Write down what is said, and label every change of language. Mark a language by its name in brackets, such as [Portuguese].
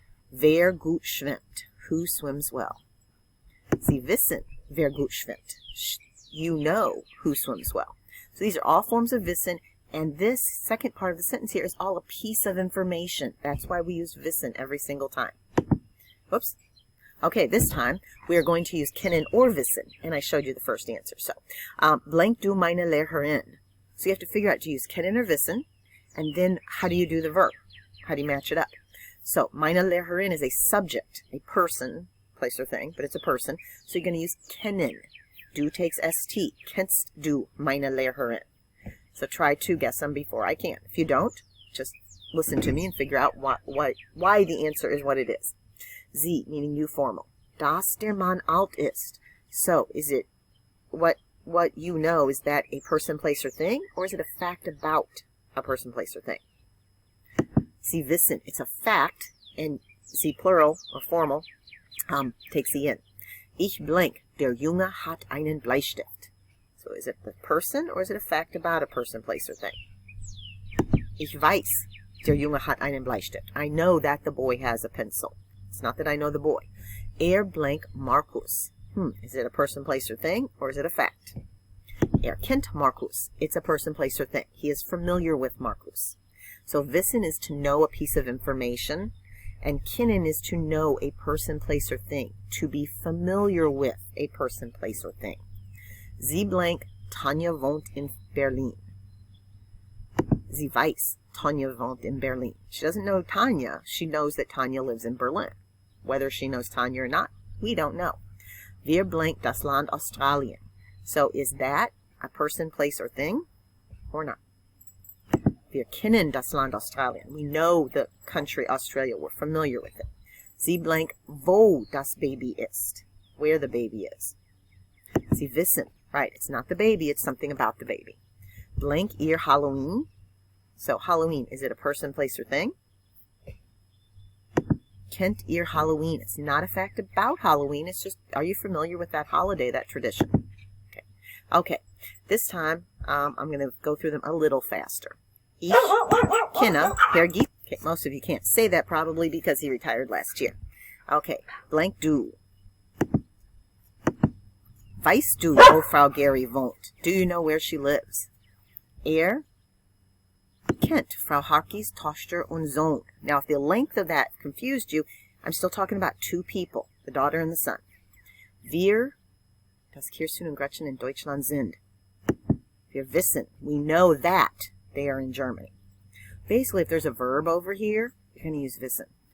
[German] Wer gut schwimmt, [English] who swims well. [German] Sie wissen, wer gut schwimmt. [English] You know who swims well. So these are all forms of wissen, and this second part of the sentence here is all a piece of information. That's why we use wissen every single time. Whoops. Okay, this time we are going to use kennen or wissen, and I showed you the first answer. So, blank [German] du meine Lehrerin. [English] So you have to figure out to use kennen or wissen, and then how do you do the verb? How do you match it up? So, meine Lehrerin is a subject, a person, place or thing, but it's a person. So you're going to use kennen. Du takes st. [German] Kennst du meine Lehrerin? [English] So try to guess them before I can. If you don't, just listen to me and figure out why the answer is what it is. [German] Sie, [English] meaning you formal. [German] Dass der Mann alt ist. [English] So, is it what you know, is that a person, place, or thing? Or is it a fact about a person, place, or thing? [German] Sie wissen, [English] it's a fact, and sie plural, or formal, takes the in. Ich blank, [German] der Junge hat einen Bleistift. [English] So is it the person, or is it a fact about a person, place, or thing? [German] Ich weiß, Der Junge hat einen Bleistift. [English] I know that the boy has a pencil. It's not that I know the boy. Blank Markus. Is it a person, place, or thing, or is it a fact? [German] Kennt Markus. [English] It's a person, place, or thing. He is familiar with Markus. So wissen is to know a piece of information, and kennen is to know a person, place, or thing. To be familiar with a person, place, or thing. [German] Sie blank Tanja wohnt in Berlin. Sie weiß Tanja wohnt in Berlin. [English] She doesn't know Tanya. She knows that Tanya lives in Berlin. Whether she knows Tanya or not, we don't know. [German] Wir blank das Land Australien. [English] So is that a person, place, or thing, or not? [German] Wir kennen das Land Australien. [English] We know the country Australia. We're familiar with it. [German] Sie blank wo das Baby ist. [English] Where the baby is. [German] Sie wissen. [English] Right, it's not the baby, it's something about the baby. Blank ihr Halloween. So Halloween, is it a person, place, or thing? [German] Kennt ihr Halloween? [English] It's not a fact about Halloween. It's just, are you familiar with that holiday, that tradition? Okay. This time, I'm going to go through them a little faster. [German] Ich kenne Herr Giet. [English] Okay, most of you can't say that probably because he retired last year. Okay. Blank du. [German] Weißt du, wo Frau Gary wohnt? [English] Do you know where she lives? [German] Kennt Frau Harkey's Tochter und Sohn. [English] Now, if the length of that confused you, I'm still talking about two people, the daughter and the son. [German] Wir, das Kirsten und Gretchen in Deutschland sind. Wir wissen, [English] we know that they are in Germany. Basically, if there's a verb over here, you're going to use wissen.